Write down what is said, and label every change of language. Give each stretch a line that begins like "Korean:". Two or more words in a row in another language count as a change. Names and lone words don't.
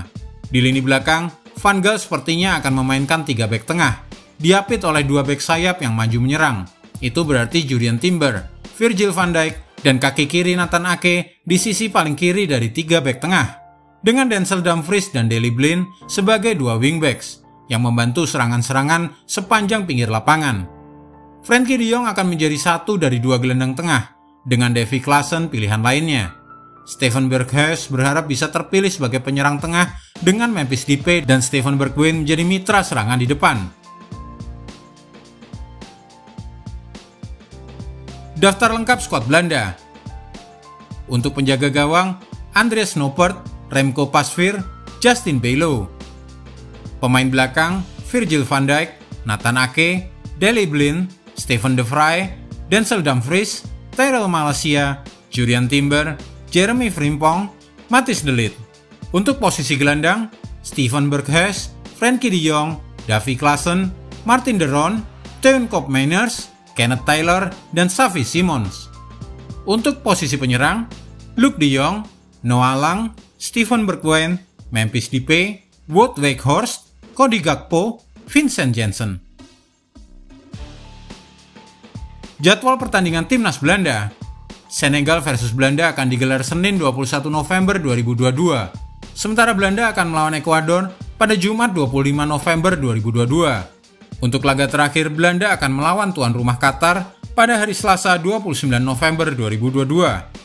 Indonesian: Di lini belakang, Van Gaal sepertinya akan memainkan 3 bek tengah, diapit oleh 2 bek sayap yang maju menyerang. Itu berarti Jurrien Timber, Virgil van Dijk, dan kaki kiri Nathan Ake di sisi paling kiri dari 3 bek tengah, dengan Denzel Dumfries dan Daley Blind sebagai 2 wingbacks yang membantu serangan-serangan sepanjang pinggir lapangan. Frenkie de Jong akan menjadi satu dari 2 gelandang tengah, dengan Davy Klaassen pilihan lainnya. Steven Berghuis berharap bisa terpilih sebagai penyerang tengah dengan Memphis Depay dan Steven Bergwijn menjadi mitra serangan di depan. Daftar lengkap skuad Belanda. Untuk penjaga gawang, Andries Noppert, Remco Pasveer, Justin Bijlow. Pemain belakang, Virgil van Dijk, Nathan Ake, Daley Blind, Steven de Vrij, Denzel Dumfries, Tyrell Malacia, Jurrien Timber, Jeremy Frimpong, Matthijs de Ligt. Untuk posisi gelandang, Steven Berghuis, Frenkie de Jong, Davy Klaassen, Martin de Roon, Teun Koopmeiners, Kenneth Taylor, dan Xavi Simons. Untuk posisi penyerang, Luuk de Jong, Noah Lang, Steven Bergwijn, Memphis Depay, Wout Weghorst, Cody Gakpo, Vincent Janssen. Jadwal pertandingan Timnas Belanda. Senegal versus Belanda akan digelar Senin 21 November 2022. Sementara Belanda akan melawan Ekuador pada Jumat 25 November 2022. Untuk laga terakhir, Belanda akan melawan tuan rumah Qatar pada hari Selasa 29 November 2022.